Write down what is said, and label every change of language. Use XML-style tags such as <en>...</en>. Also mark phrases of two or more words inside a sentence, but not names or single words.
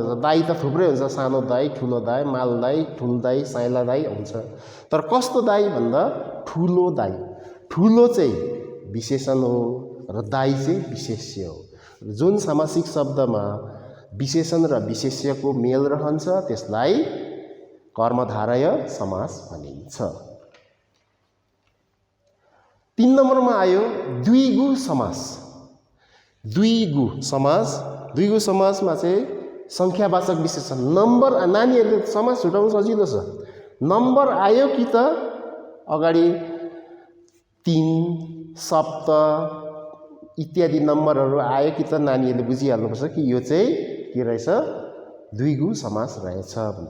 <ne>दाइ त थुप्रै हुन्छ, सानो दाइ, ठुलो दाइ, माल दाइ, ठुल दाइ, साइला दाइ हुन्छ। तर कस्तो दाइ भन्दा ठुलो दाइ। ठुलो चाहिँ विशेषण हो र दाइ चाहिँ विशेष्य हो। जुन सामासिक शब्दमा विशेषण र विशेष्यको मेल रहन्छ त्यसलाई कर्मधारय समास भनिन्छ। 3 नम्बरमा आयो द्विगु समास। द्विगु समासमा चाहिँ संख्यावाचक विशेषण नम्बर, नानीहरूले समास छुटाउनु सजिलो छ। नम्बर आयो कि त अगाडि 3 सप्त इत्यादि नम्बरहरू आयो कि त नानीहरूले बुझिहाल्नुपर्छ कि यो चाहिँ के रहेछ, द्विगु समास रहेछ भन्छ।</ne>